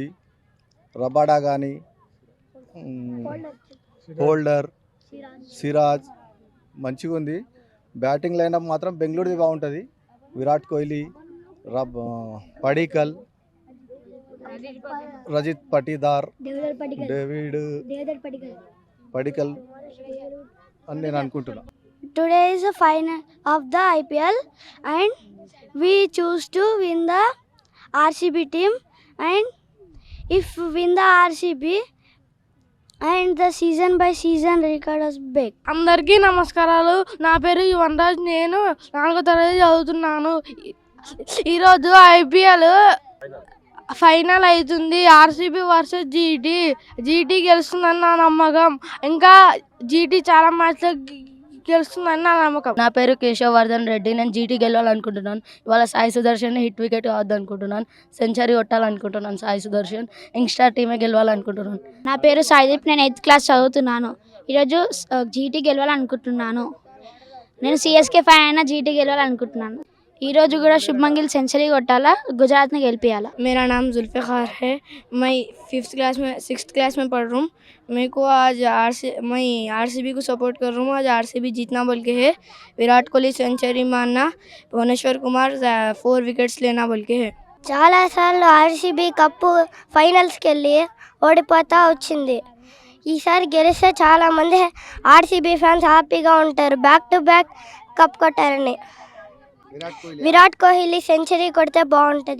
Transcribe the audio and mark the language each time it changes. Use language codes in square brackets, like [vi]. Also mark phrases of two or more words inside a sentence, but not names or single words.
[te] రబాడా కానీ, హోల్డర్, సిరాజ్ మంచిగా ఉంది. బ్యాటింగ్ లైనప్ మాత్రం బెంగళూరుది బాగుంటుంది. విరాట్ కోహ్లీ, పడిక్కల్, రజత్ పాటీదార్, డేవిడ్ పడిక్కల్ అని నేను అనుకుంటున్నా. [en] Today is the final of the IPL and we choose to win the RCB team, and if we win the RCB and the season by season record is big. [te] అందరికీ నమస్కారాలు. నా పేరు యువన్రాజ్. నేను 4వ తరగతి చదువుతున్నాను. ఈరోజు ఐపీఎల్ ఫైనల్ అవుతుంది. ఆర్సీబీ వర్సెస్ జీటీ గెలుస్తుందని నా నమ్మకం. ఇంకా జీటీ చాలా మ్యాచ్లో గెలుస్తుందని నా నమ్మకం. నా పేరు కేశవర్ధన్ రెడ్డి. నేను జీటీ గెలవాలనుకుంటున్నాను. ఇవాళ సాయి సుదర్శన్ హిట్ వికెట్ కావద్దనుకుంటున్నాను. సెంచరీ కొట్టాలనుకుంటున్నాను. సాయి సుదర్శన్ యంగ్స్టార్ టీమే గెలవాలనుకుంటున్నాను. నా పేరు సాయిదీప్. నేను 8th క్లాస్ చదువుతున్నాను. ఈరోజు జీటీ గెలవాలనుకుంటున్నాను. నేను సిఎస్కే ఫ్యాన్ అయినా జీటీ గెలవాలనుకుంటున్నాను. ఈరోజు కూడా శుభ్మన్ గిల్ సెంచరీ కొట్టాలా, గుజరాత్ని గెలిపియాలా. [hi] मेरा नाम जुल्फ़िकार है. मैं 6th क्लास में पढ़ रहा हूँ. मेरे को आज मैं आरसीबी को सपोर्ट कर रहा हूँ. आज आरसीबी जीतना बोल के है. विराट कोहली सेंचुरी मारना, भुवनेश्वर कुमार 4 विकेट्स लेना बोल के है. [te] చాలాసార్లు ఆర్సీబీ కప్పు ఫైనల్స్కి వెళ్ళి ఓడిపోతా వచ్చింది. ఈసారి గెలిస్తే చాలామంది ఆర్సీబీ ఫ్యాన్స్ హ్యాపీగా ఉంటారు. [en] back to back [te] కప్ కొట్టారని. విరాట్ కోహ్లీ సెంచరీ కొడితే బాగుంటుంది.